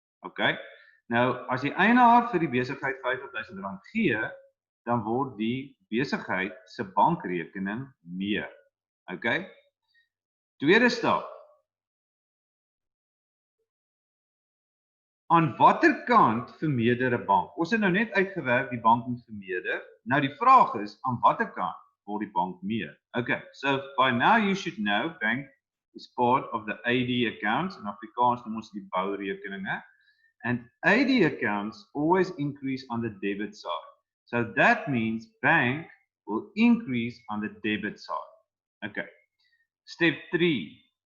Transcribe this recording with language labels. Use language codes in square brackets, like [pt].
[af] Ok, nou as die eienaar vir die besigheid R50.000 gee, dan word die besigheid se bankrekening meer. Ok, tweede stap. Aan watter kant vermeerder 'n bank? Ons het nou net uitgewerk die bank moet vermeerder. Nou die vraag is, aan watter kant word die bank meer? [en] Okay, so by now you should know bank is part of the AD accounts. [af] In Afrikaans noem ons die bourekeninge. [en] And AD accounts always increase on the debit side. So that means bank will increase on the debit side. Okay. Step 3.